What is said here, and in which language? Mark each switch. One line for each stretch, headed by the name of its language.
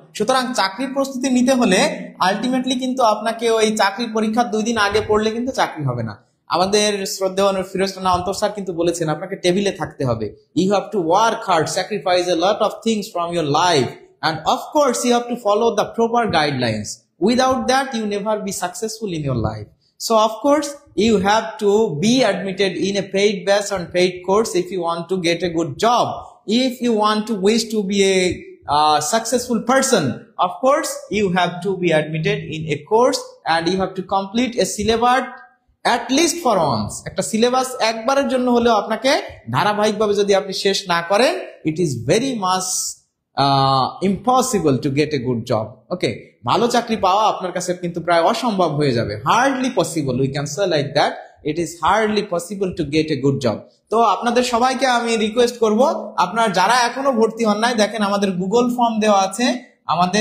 Bangla: সুতরাং চাকরির প্রস্তুতি নিতে হলে আলটিমেটলি কিন্তু আপনাকে ওই চাকরির পরীক্ষার 2 দিন আগে পড়লে কিন্তু চাকরি হবে না। আমাদের শ্রদ্ধেয় ফিরোজ রানা অন্তর স্যার কিন্তু বলেছেন আপনাকে টেবিলে থাকতে হবে।
English: You have to work hard, sacrifice a lot of things from your life, and of course you have to follow the proper guidelines. Without that you never be successful in your life. So of course you have to be admitted in a paid batch on paid course if you want to get a good job. If you want to wish to be a successful person, of course you have to be admitted in a course and you have to complete a syllabus at least for once.
Bangla: একটা syllabus একবারের জন্য হলেও আপনাকে ধারাবাহিকভাবে যদি আপনি শেষ না করেন,
English: it is very much impossible to get a good job.
Bangla: Okay, ভালো চাকরি পাওয়া আপনার কাছে কিন্তু প্রায় অসম্ভব হয়ে যাবে,
English: hardly possible, we can say like that. It is hardly possible to get a good job.
Bangla: তো আপনাদের সবাইকে আমি রিকোয়েস্ট করব, আপনারা যারা এখনো ভর্তি হন নাই, দেখেন আমাদের গুগল ফর্ম দেওয়া আছে, আমাদের